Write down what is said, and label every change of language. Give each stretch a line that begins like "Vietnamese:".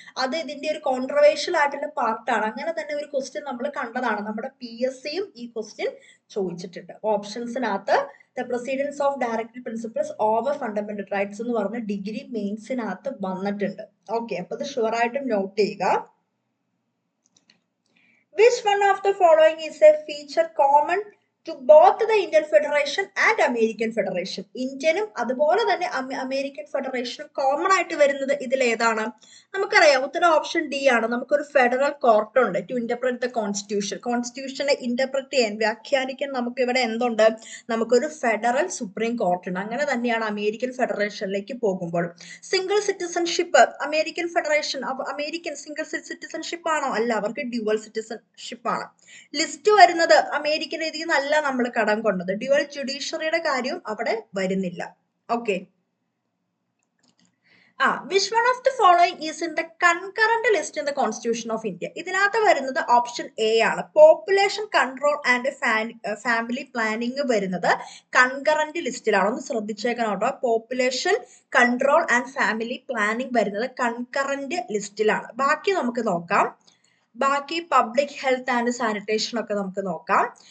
Malayalam: അത് ഇതിന്റെ ഒരു കോൺട്രവേഴ്ഷ്യൽ ആയിട്ടുള്ള പാർട്ടാണ്. അങ്ങനെ തന്നെ ഒരു ക്വസ്റ്റ്യൻ നമ്മൾ കണ്ടതാണ്, നമ്മുടെ PSCയും ഈ ക്വസ്റ്റ്യൻ ചോദിച്ചിട്ടുണ്ട്. ഓപ്ഷൻസിനകത്ത്
English: the precedence of directive principles over fundamental rights
Malayalam: എന്ന് പറഞ്ഞ ഡിഗ്രി മെയിൻസിനകത്ത് വന്നിട്ടുണ്ട്. ഓക്കെ, അപ്പൊ ഇത് ഷുവർ ആയിട്ടും നോട്ട് ചെയ്യുക.
English: Which one of the following is a feature common to both the Indian Federation and American Federation?
Malayalam: ഇന്ത്യനും അതുപോലെ തന്നെ അമേരിക്കൻ ഫെഡറേഷനും കോമൺ ആയിട്ട് വരുന്നത് ഇതിൽ ഏതാണ്? നമുക്കറിയാം ഉത്തരം ഓപ്ഷൻ ഡി ആണ്. നമുക്കൊരു ഫെഡറൽ കോർട്ട് ഉണ്ട്
English: To interpret the constitution.
Malayalam: കോൺസ്റ്റിറ്റ്യൂഷനെ interpret ചെയ്യാൻ, വ്യാഖ്യാനിക്കാൻ നമുക്ക് ഇവിടെ എന്തുണ്ട്, നമുക്കൊരു ഫെഡറൽ സുപ്രീം കോർട്ട് ഉണ്ട്. അങ്ങനെ തന്നെയാണ് അമേരിക്കൻ ഫെഡറേഷനിലേക്ക് പോകുമ്പോൾ. Single citizenship American federation American single citizenship ആണോ? അല്ല, അവർക്ക് ഡ്യുവൽ സിറ്റിസൺഷിപ്പ് ആണ്. ലിസ്റ്റ് വരുന്നത് അമേരിക്കൻ രീതിയിൽ നല്ല നമ്മൾ കടം കൊണ്ടത്, ഡ്യുവൽ ജുഡീഷ്യറിയുടെ കാര്യവും അവിടെ വരുന്നില്ല.
English: Okay, which one of the following is in the concurrent list in the Constitution of India?
Malayalam: ഇതിനകത്ത് വരുന്നത് ഓപ്ഷൻ എ ആണ്. Population control and family planning വരുന്നത് കൺകറന്റ് ലിസ്റ്റിലാണ്. ഒന്ന് ശ്രദ്ധിച്ചേക്കണം കേട്ടോ, population control and family planning വരുന്നത് കൺകറന്റ് ലിസ്റ്റിലാണ്. ബാക്കി നമുക്ക് നോക്കാം. ബാക്കി പബ്ലിക് ഹെൽത്ത് ആൻഡ് സാനിറ്റേഷൻ ഒക്കെ നമുക്ക് നോക്കാം.